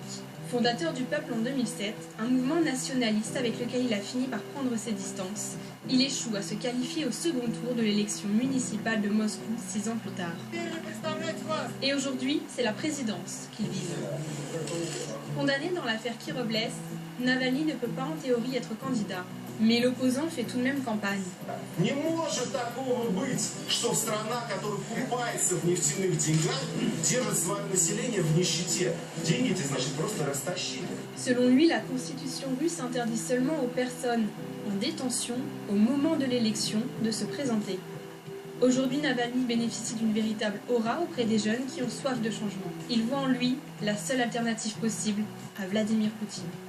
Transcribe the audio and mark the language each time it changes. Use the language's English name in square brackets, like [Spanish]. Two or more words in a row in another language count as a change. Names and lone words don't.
[French] Fondateur du Peuple en 2007, un mouvement nationaliste avec lequel il a fini par prendre ses distances, il échoue à se qualifier au second tour de l'élection municipale de Moscou 6 ans plus tard. Et aujourd'hui, c'est la présidence qu'il vise. Condamné dans l'affaire Kirovlez, Navalny ne peut pas en théorie être candidat. Mais l'opposant fait tout de même campagne. [Russian] Не может такого быть, что страна, которая купается в нефтяных деньгах, держит свое население в нищете. Деньги эти, значит, просто растащили. [French] Selon lui, la constitution russe interdit seulement aux personnes en détention au moment de l'élection de se présenter. Aujourd'hui, Navalny bénéficie d'une véritable aura auprès des jeunes qui ont soif de changement. Il voit en lui la seule alternative possible à Vladimir Poutine.